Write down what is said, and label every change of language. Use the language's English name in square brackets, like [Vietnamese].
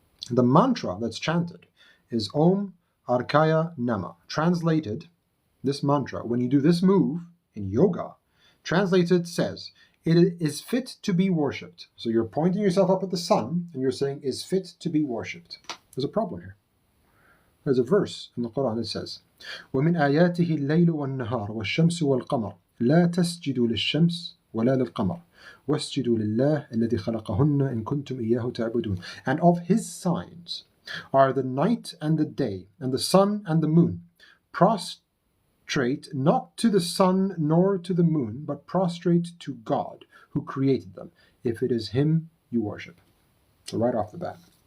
[English] The mantra that's chanted is Om Arkaya Nama. Translated, this mantra, when you do this move in yoga, translated says, it is fit to be worshipped. So you're pointing yourself up at the sun, and you're saying, is fit to be worshipped. There's a problem here. There's a verse in the Quran that says, [Arabic] وَمِنْ آيَاتِهِ اللَّيْلُ وَالنَّهَارُ وَالشَّمْسُ وَالْقَمَرُ لَا تَسْجُدُوا لِلشَّمْسِ وَلَا لِلْقَمَرِ وَاسْجُدُوا لِلَّهِ الَّذِي خَلَقَهُنَّ إِن كُنتُمْ إِيَّاهُ تَعْبُدُونَ. [English] And of his signs are the night and the day, and the sun and the moon. Prostrate not to the sun nor to the moon, but prostrate to God, who created them, if it is him you worship. So right off the bat.